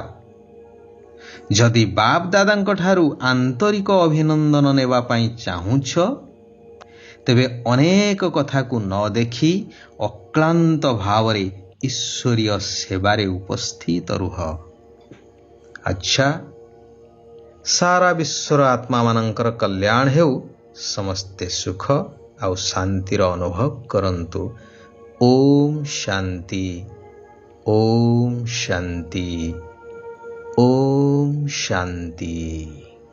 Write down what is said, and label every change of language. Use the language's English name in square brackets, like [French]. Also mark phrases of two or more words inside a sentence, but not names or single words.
[Odia] ଯଦି ବାପ ଦାଦାଙ୍କ ଠାରୁ ଆନ୍ତରିକ ଅଭିନନ୍ଦନ ନେବା ପାଇଁ ଚାହୁଁଛ, ତେବେ ଅନେକ କଥାକୁ ନ ଦେଖି ଅକ୍ଳାନ୍ତ ଭାବରେ ଈଶ୍ୱରୀୟ ସେବାରେ ଉପସ୍ଥିତ ରୁହ। ଆଚ୍ଛା, ସାରା ବିଶ୍ୱର ଆତ୍ମା ମାନକର କଲ୍ୟାଣ ହେଉ ସମସ୍ତେ ସୁଖ ଆଉ ଶାନ୍ତିର ଅନୁଭବ କରନ୍ତୁ। [Hindi] ओम शांति ओम शांति ओम शांति।